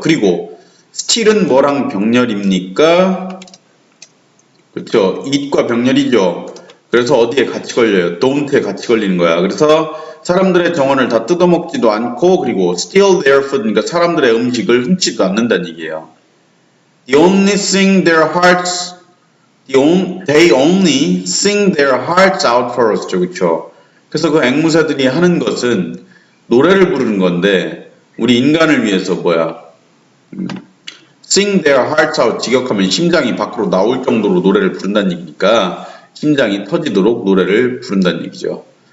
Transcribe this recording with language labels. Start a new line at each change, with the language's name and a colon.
Korean: 그리고 steal은 뭐랑 병렬입니까? 그렇죠. eat과 병렬이죠. 그래서 어디에 같이 걸려요? don't에 같이 걸리는 거야. 그래서 사람들의 정원을 다 뜯어먹지도 않고 그리고
English: steal their food,
Korean: 그러니까 사람들의 음식을 훔치지도 않는다는 얘기예요.
English: They only sing their hearts They only sing their hearts out for us.
Korean: 그렇죠. 그래서 그 앵무새들이 하는 것은 노래를 부르는 건데 우리 인간을 위해서
English: sing their hearts out
Korean: 직역하면 심장이 밖으로 나올 정도로 노래를 부른다는 얘기니까 심장이 터지도록 노래를 부른다는 얘기죠.